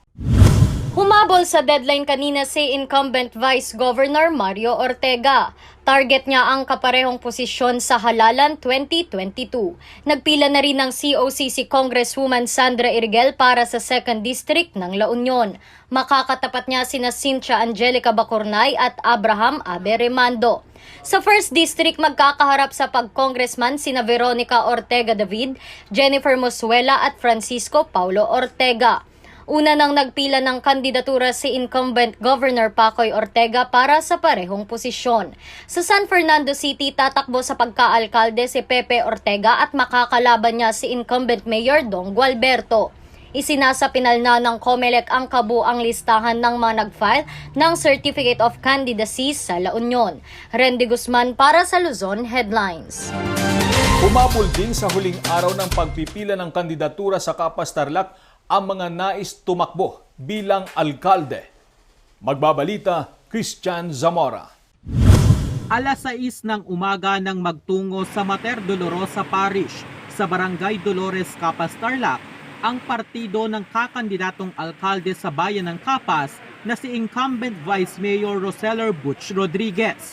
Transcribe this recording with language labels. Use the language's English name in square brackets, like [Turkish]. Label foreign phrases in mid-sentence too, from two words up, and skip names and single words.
[Filipino] Humabol sa deadline kanina si [English] incumbent Vice Governor [Filipino] Mario Ortega. Target niya ang kaparehong posisyon sa halalan 2022. Nagpila na rin ng COC si Congresswoman Sandra Irgel para sa 2nd District ng La Union. Makakatapat niya sina Cynthia Angelica Bacurnay at Abraham Abe Remando. Sa 1st District, magkakaharap sa pag-congressman sina Veronica Ortega David, Jennifer Mosuela at Francisco Paulo Ortega. Una nang nagpila ng kandidatura si [English] incumbent Governor [Filipino] Pacoy Ortega para sa parehong posisyon. Sa San Fernando City, tatakbo sa pagka-alkalde si Pepe Ortega at makakalaban niya si [English] incumbent Mayor [Filipino] Dong Gualberto. Isinasapinal na ng COMELEC ang kabuang listahan ng mga nag-file ng [English] Certificate of Candidacy [Filipino] sa La Union. Randy Guzman para sa Luzon Headlines. Humabol din sa huling araw ng pagpipila ng kandidatura sa Capas Tarlac ang mga nais tumakbo bilang alkalde. Magbabalita, Christian Zamora. Alas 6 ng umaga nang magtungo sa Mater Dolorosa Parish sa Barangay Dolores, Capas Tarlac, ang partido ng kakandidatong alkalde sa bayan ng Capas na si [English] incumbent Vice Mayor [Filipino] Roseller Butch Rodriguez.